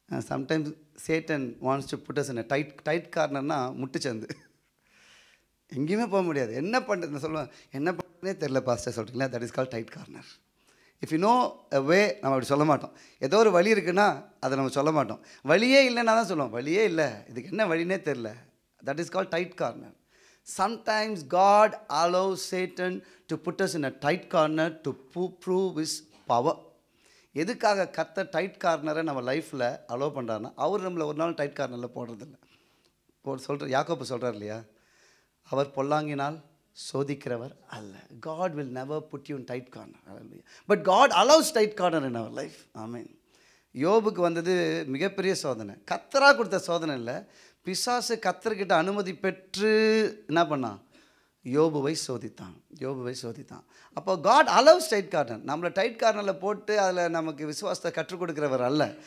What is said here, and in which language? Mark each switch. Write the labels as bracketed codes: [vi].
[en] sometimes Satan wants to put us in tight கார்னர்னால் [ta] முட்டுச்சந்து, எங்கேயுமே போக முடியாது. என்ன பண்ணுறது சொல்லுவேன், என்ன பண்ணுறதுனே தெரில பாஸ்டர் சொல்கிறீங்களா, [en] That is call tight corner. If you know a way, [ta] நம்ம அப்படி சொல்ல மாட்டோம். ஏதோ ஒரு வழி இருக்குன்னா அதை நம்ம சொல்ல மாட்டோம். வழியே இல்லைன்னா தான் சொல்லுவோம், வழியே இல்லை, இதுக்கு என்ன வழினே தெரில. [en] That is call tight corner. Sometimes God allows Satan to put us in a tight corner to prove his power. [ta] எதுக்காக கர்த்தர் டைட் கார்னரை நம்ம லைஃப்பில் அலோவ் பண்ணுறாருன்னா, அவர் நம்மளை ஒரு நாள் டைட் கார்னரில் போடுறதில்ல. யாக்கோபு சொல்கிறார் இல்லையா, அவர் பொல்லாங்கினால் சோதிக்கிறவர் அல்ல. [en] God will never put you in tight corner. But God allows tight corner in our life. Amen. [ta] யோபுக்கு வந்தது மிகப்பெரிய சோதனை, கர்த்தராக கொடுத்த சோதனை இல்லை. பிசாசு கர்த்தர்கிட்ட அனுமதி பெற்று என்ன பண்ணான், யோபுவை சோதித்தான். அப்போ [en] God allows tight corner. [ta] நம்மளை டைட் கார்னரில் போட்டு அதில் நமக்கு விசுவாசத்தை கற்றுக் கொடுக்குறவர் அல்ல.